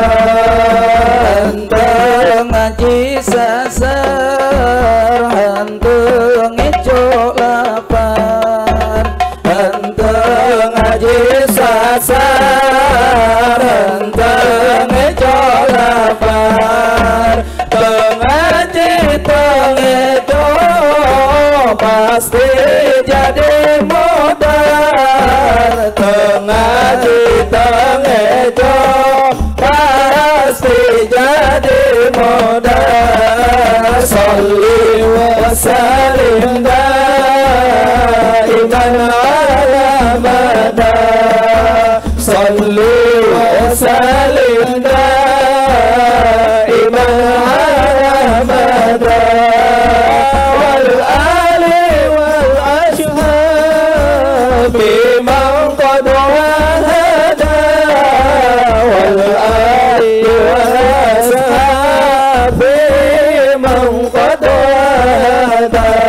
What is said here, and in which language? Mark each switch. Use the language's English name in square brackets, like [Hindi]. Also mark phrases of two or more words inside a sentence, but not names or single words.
[Sundanese] Henteu ngaji sasar henteu ngejo lapar henteu ngaji sasar henteu ngejo lapar tengaji tengejo pasti jadi modal tengaji tengejo pasti jadi modal [Arabic] صل وسلم دائما على مدى صل وسلم دائما على مدى وال آل وال أصحاب بمن قد وحدا وال آل وال أصحاب بمن قد وحدا